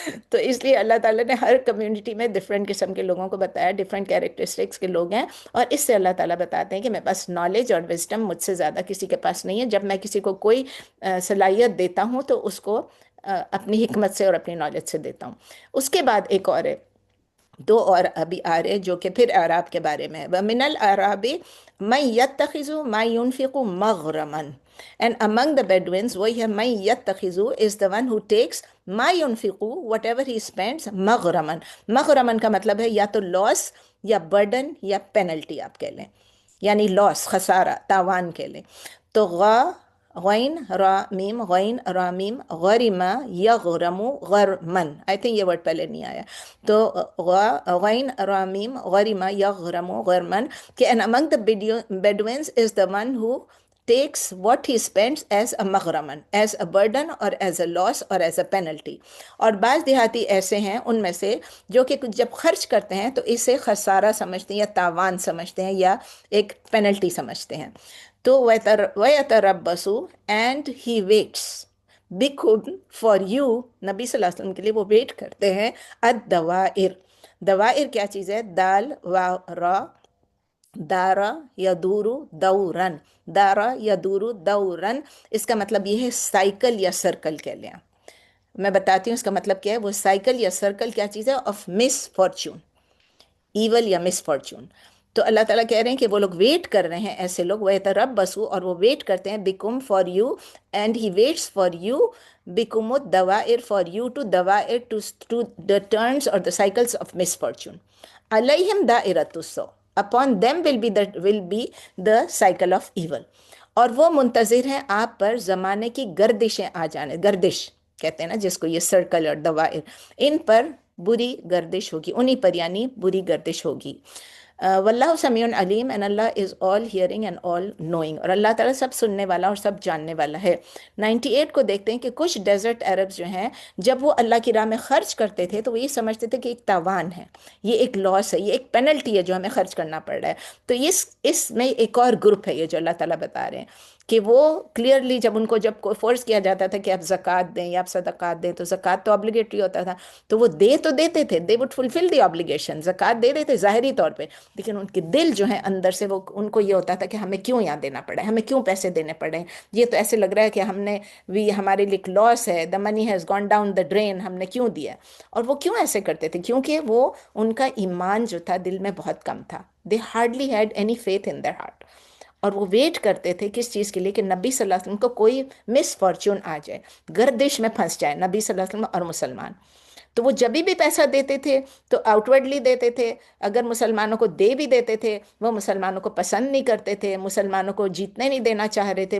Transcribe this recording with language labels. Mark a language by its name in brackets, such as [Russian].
[Urdu] تو اس لیے اللہ تعالیٰ نے ہر کمیونٹی میں ڈفرینٹ قسم کے لوگوں کو بتایا، ڈفرینٹ کیریکٹرسٹکس کے لوگ ہیں، اور اس سے اللہ تعالیٰ بتاتے ہیں کہ میرے پاس نالج اور وزڈم مجھ سے زیادہ کسی کے پاس نہیں ہے. جب میں کسی کو کوئی صلاحیت دیتا ہوں تو اس کو اپنی حکمت سے اور اپنی نالج سے دیتا ہوں. اس کے بعد ایک اور ہے، دو اور ابھی آ رہے جو کہ پھر اعراب کے بارے میں ہے. [Arabic] وَمِنَ الْأَعْرَابِ مَن يَتَّخِذُ مَا يُنْفِقُ مَغْرَمًا. [English] And among the Bedouins, [Urdu] وہی ہے [Arabic] مَن يَتَّخِذُ [English] is the one who takes [Arabic] مَا يُنْفِقُ [English] whatever he spends مَغْرَمًا. [Urdu] مغرمن کا مطلب ہے یا تو لاس یا برڈن یا پینلٹی آپ کہہ لیں، یعنی لاس، خسارہ، تاوان کہہ لیں. تو غین را میم، غین را میم، غرما یغرم غرمن. [English] I think [Urdu] یہ ورڈ پہلے نہیں آیا. تو غین را میم غرما یغرم غرمن کہ [English] and among the Bedouins is the one who takes what he spends as a maghraman, as a burden or as a loss or as a penalty. [Urdu] اور بعض دیہاتی ایسے ہیں ان میں سے جو کہ جب خرچ کرتے ہیں تو اسے خسارہ سمجھتے ہیں یا تاوان سمجھتے ہیں یا ایک پینلٹی سمجھتے ہیں. تو وَيَتَرَبَّصُ [English] and he waits [Urdu] بِكُمْ [English] for you، [Urdu] نبی صلی اللہ علیہ وسلم کے لیے وہ ویٹ کرتے ہیں. الدوائر، دوائر کیا چیز ہے؟ دال و را، دارا یدور دورن، دارا یدور دورن. اس کا مطلب یہ ہے سائیکل یا سرکل کہہ لیں. میں بتاتی ہوں اس کا مطلب کیا ہے. وہ سائیکل یا سرکل کیا چیز ہے؟ آف مس فارچون، ایول یا مس فارچون. تو اللہ تعالیٰ کہہ رہے ہیں کہ وہ لوگ ویٹ کر رہے ہیں، ایسے لوگ وَيَتَرَبَّصُ اور وہ ویٹ کرتے ہیں بِكُمْ [English] for you, and he waits for you [Urdu] بِكُمُ الدَّوَائِرْ for you to دوائر to [English] the turns or the cycles of misfortune. [Arabic] عَلَيْهِمْ دَائِرَةُ السَّوْءِ [English] upon them will be the cycle of evil. [Urdu] اور وہ منتظر ہیں آپ پر زمانے کی گردشیں آ جانے، گردش کہتے ہیں نا جس کو، یہ سرکل اور دوائر، ان پر بری گردش ہوگی، انہی پر یعنی بری گردش ہوگی. [Arabic] واللہ سمیع علیم [English] and اللہ is all hearing and all knowing، [Urdu] اور اللہ تعالیٰ سب سننے والا اور سب جاننے والا ہے. 98 کو دیکھتے ہیں کہ کچھ ڈیزرٹ عربز جو ہیں جب وہ اللہ کی راہ میں خرچ کرتے تھے تو وہ یہ سمجھتے تھے کہ ایک تاوان ہے، یہ ایک لاس ہے، یہ ایک پینلٹی ہے جو ہمیں خرچ کرنا پڑ رہا ہے. تو اس میں ایک اور گروپ ہے یہ جو اللہ تعالیٰ بتا رہے ہیں کہ وہ کلیئرلی جب ان کو جب کوئی فورس کیا جاتا تھا کہ آپ زکوٰۃ دیں یا آپ صدقات دیں، تو زکوٰۃ تو obligatory ہوتا تھا تو وہ دے تو دیتے تھے، [English] they would fulfill the obligation، [Urdu] زکوٰۃ دے دیتے ظاہری طور پہ، لیکن ان کے دل جو ہیں اندر سے وہ ان کو یہ ہوتا تھا کہ ہمیں کیوں یہاں دینا پڑا ہے، ہمیں کیوں پیسے دینے پڑے ہیں، یہ تو ایسے لگ رہا ہے کہ ہم نے ہمارے لیے لاس ہے، [English] the money has gone down the drain، [Urdu] ہم نے کیوں دیا. اور وہ کیوں ایسے کرتے تھے؟ کیونکہ وہ ان کا ایمان جو تھا دل میں بہت کم تھا. [English] they hardly had any faith in their heart. [Urdu] اور وہ ویٹ کرتے تھے کس چیز کے لیے؟ کہ نبی صلی اللہ علیہ وسلم کو کوئی مس فارچون آ جائے، گردش میں پھنس جائے نبی صلی اللہ علیہ وسلم اور مسلمان. تو وہ جب بھی پیسہ دیتے تھے تو آؤٹ ورڈلی دیتے تھے، اگر مسلمانوں کو دے بھی دیتے تھے وہ مسلمانوں کو پسند نہیں کرتے تھے، مسلمانوں کو جیتنے نہیں دینا چاہ رہے تھے.